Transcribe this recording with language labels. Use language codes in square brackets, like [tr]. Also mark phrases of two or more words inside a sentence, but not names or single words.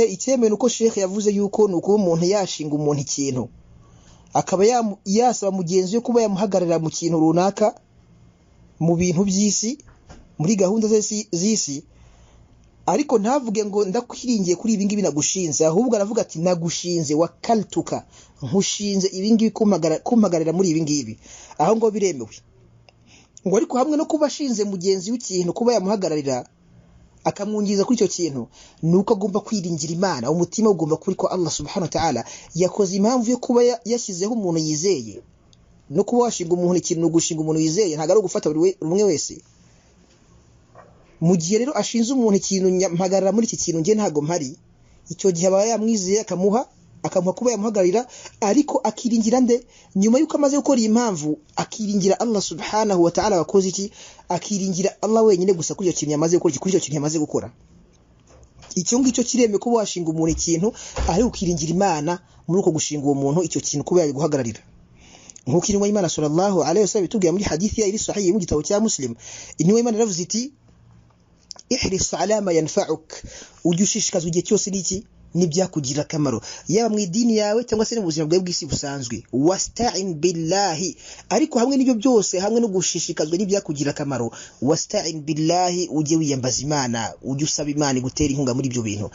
[rw] Icyemewe nuko Sheikh yavuze yuko nuko umuntu yashinga umuntu ikintu, akaba yasaba mugenzi we kuba yamuhagararira mu kintu runaka, mu bintu by'isi, muri gahunda z'isi, ariko ntavuge ngo ndakwiringiye kuri ibi ngibi nagushinze, ahubwo aravuga ati nagushinze, wakaltuka, nkushinze ibi ngibi kumpagarira muri ibi ngibi. Aho ngo biremewe. Ngo ariko hamwe no kuba ashinze mugenzi w'ikintu kuba yamuhagararira akamwungiza kuri icyo kintu, nuko agomba kwiringira Imana, umutima ugomba kuri ko [ar] الله سبحانه وتعالى [rw] yakoze impamvu yo kuba yashyizeho umuntu yizeye. No kuba washinga umuntu ikintu, no gushinga umuntu yizeye, ntago ari ugufata buri umwe wese. Mu gihe rero ashinze umuntu ikintu, mpagarara muri iki kintu nge ntago mpari, icyo gihe aba yamwizeye, akamuha kuba yamuhagararira, ariko akiringira nde? Nyuma yuko amaze gukora iyi mpamvu, akiringira [ar] الله سبحانه وتعالى. [rw] Wakoze iki? Akiringira Allah wenyine gusa kuri icyo kintu yamaze gukora, kuri icyo kintu yamaze gukora. Icyo ngicyo kireme kuba washinga umuntu ikintu, ari ukiringira Imana muri uko gushinga uwo muntu icyo kintu kuba yabiguhagararira. Nk'uko intumwa y'Imana [ar] صلى الله عليه وسلم [rw] itubwiye muri hadithi ya iri sahih mu gitabo cya Muslim, intumwa y'Imana yaravuze iti [ar] احرص على ما ينفعك, [rw] ujye ushishikazwa igihe cyose n'iki n'ibyakugira akamaro yaba mu idini yawe cyangwa se mu buzima bwawe bw'isi busanzwe. [ar] واستعن بالله, [rw] ariko hamwe n'ibyo byose, hamwe no gushishikazwa n'ibyakugira akamaro, [ar] واستعن بالله, [rw] ujye wiyambaza Imana, ujye usaba Imana igutera inkunga muri ibyo bintu.